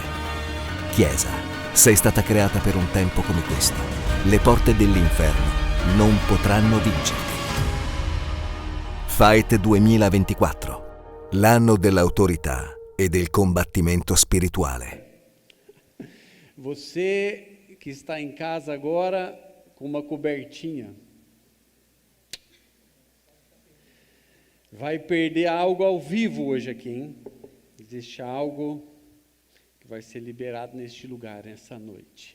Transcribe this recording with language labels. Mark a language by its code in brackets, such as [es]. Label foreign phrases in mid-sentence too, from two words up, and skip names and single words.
[it] Chiesa, sei stata creata per un tempo come questo. Le porte dell'inferno non potranno vincerti. Fight 2024, l'anno dell'autorità e del combattimento spirituale. [pt] Você que está em casa agora com uma cobertinha, vai perder algo ao vivo hoje aqui, hein? Existe algo que vai ser liberado neste lugar, nessa noite.